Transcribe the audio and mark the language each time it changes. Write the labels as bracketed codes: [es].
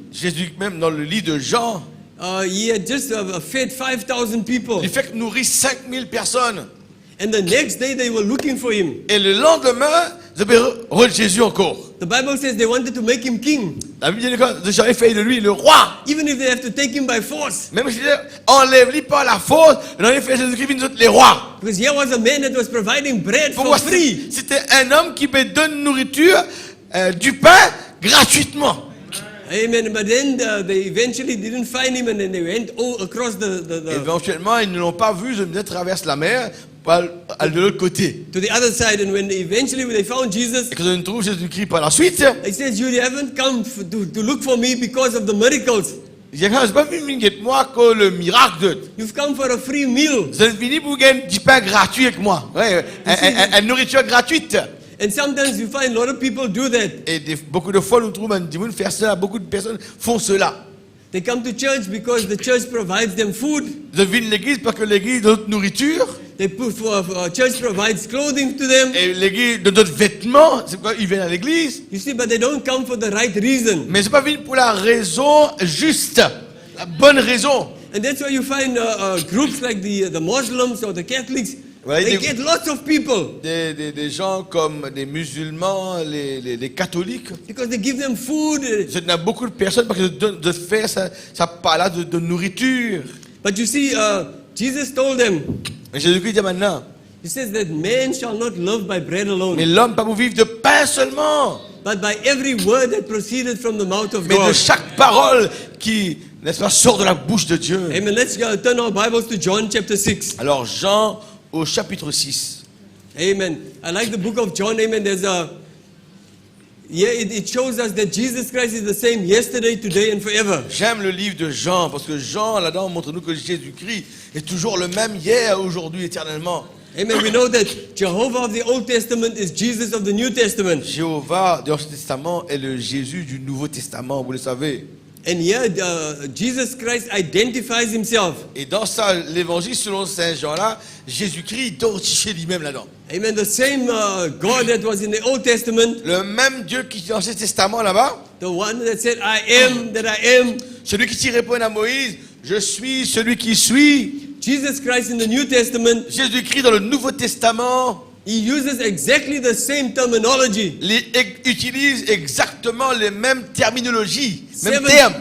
[fr] Jésus, même dans le livre de Jean, [en] he had just fed 5,000 people. [fr] il fait nourrir 5000 personnes. [en] And the next day they were looking for him. [fr] Et le lendemain, ils avaient re Jésus encore. [en] The Bible says they wanted to make him king, [fr] La Bible dit que j'avais fait de lui le roi. [en] even if they have to take him by force. [fr] Même si enlève-lui pas la faute, on avait fait Jésus-Christ nous autres les rois. [en] Because here was a man that was providing bread for [fr] Pourquoi [en] free. [fr] c'était un homme qui me donne nourriture, du pain gratuitement. Amen. [en] But then they eventually didn't find him, and then they went across [fr] Éventuellement, ils ne l'ont pas vu, ils traversent la mer de l'autre côté. [en] to the other side. And when eventually they found Jesus, [fr] Et quand on trouve Jésus-Christ par la suite, [en] he says, "You haven't come to look for me because of the miracles. [fr] il dit, je n'ai pas venu avec moi que le miracle. [en] You've come for a free meal." [fr] Vous êtes venu pour gagner du pain gratuit avec moi. Ouais, une nourriture gratuite. [en] And sometimes you find a lot of people do that. [fr] Et beaucoup de fois, nous trouvons faire cela. Beaucoup de personnes font cela. [en] They come to church because the church provides them food. [fr] Ils viennent l'église parce que l'église donne notre nourriture. [en] Church provides clothing to them. [fr] Et l'église donne d'autres vêtements. C'est pourquoi ils viennent à l'église. [en] You see, but they don't come for the right reason. [fr] Mais c'est pas venu pour la raison juste. La bonne raison. [en] And that's why you find groups like the Muslims or the Catholics. [fr] Ouais, [en] They get lots of people [fr] Des gens comme des musulmans, les catholiques. [en] because they give them food. [fr] Il y a beaucoup de personnes parce que de faire ça parle de nourriture. [en] But you see, Jesus told them, [fr] Mais Jésus-Christ dit maintenant, [en] he says that man shall not live by bread [fr] mais [en] alone, [fr] l'homme pas pour vivre de pain seulement, [en] but by every word that proceeded from the mouth of [fr] mais de [en] God. [fr] chaque parole qui, n'est-ce pas, sort de la bouche de Dieu. Amen. [en] Let's turn our Bibles to John chapter 6. [fr] Alors Jean au chapitre 6. [en] Amen. I like the book of John. Amen. There's it shows us that Jesus Christ is the same yesterday, today, and forever. [fr] J'aime le livre de Jean parce que Jean là-dedans montre-nous que Jésus-Christ est toujours le même hier, aujourd'hui, éternellement. Amen. [en] We know that Jehovah of the Old Testament is Jesus of the New Testament. [fr] Jéhovah de l'Ancien Testament est le Jésus du Nouveau Testament, vous le savez. [en] And here, Jesus Christ identifies himself. [fr] Et dans ça, l'évangile selon Saint Jean là, Jésus-Christ identifie lui-même là-dedans. Amen. [en] The same God that was in the Old Testament, [fr] Le même Dieu qui est dans l'Ancien Testament là-bas, [en] the one that said, I am that I am. [fr] celui qui répond à Moïse, je suis celui qui suis. [en] Jesus Christ in the New Testament, [fr] Jésus-Christ dans le Nouveau Testament, [en] he uses exactly the same terminology. [fr] il utilise exactement les mêmes terminologies, mêmes termes.